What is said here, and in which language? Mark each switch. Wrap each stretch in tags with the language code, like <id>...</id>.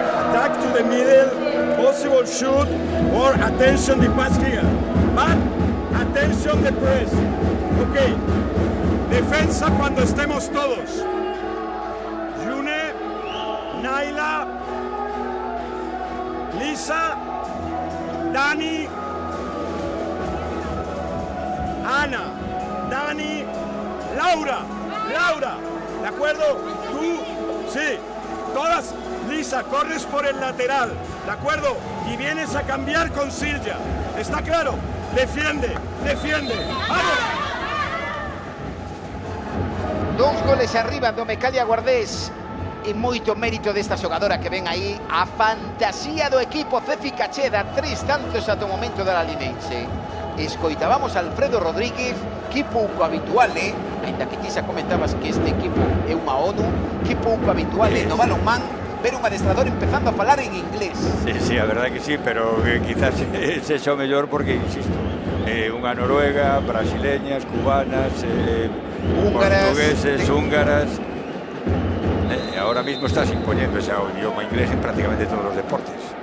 <en>Attack to the middle, possible shoot, or attention the pass here. But attention the press.</en> <es>Ok, defensa cuando estemos todos. Yune, Naila, Lisa, Dani, Ana, Dani, Laura, ¿de acuerdo? Tú, sí, todas, Lisa, corres por el lateral, ¿de acuerdo? Y vienes a cambiar con Silvia, ¿está claro? Defiende, ¡vamos!</es> <gl>2 goles arriba do Mecalia Guardés. E moito mérito desta xogadora que ven aí, a fantasía do equipo Cefi Cacheda, 3 tantos ata o momento da Lalinense. Escoitábamos a Alfredo Rodríguez, que pouco habitual, ainda que ti xa comentabas que este equipo é unha ONU, que pouco habitual no balonmán ver un adestrador empezando a falar en inglés. Sí, a verdade que sí, pero quizás sexa o mellor porque, insisto, unha noruega, brasileñas, cubanas, portugueses, húngaras.</gl> <es>Ahora mismo estás imponiendo ese idioma inglés en prácticamente todos los deportes.</es>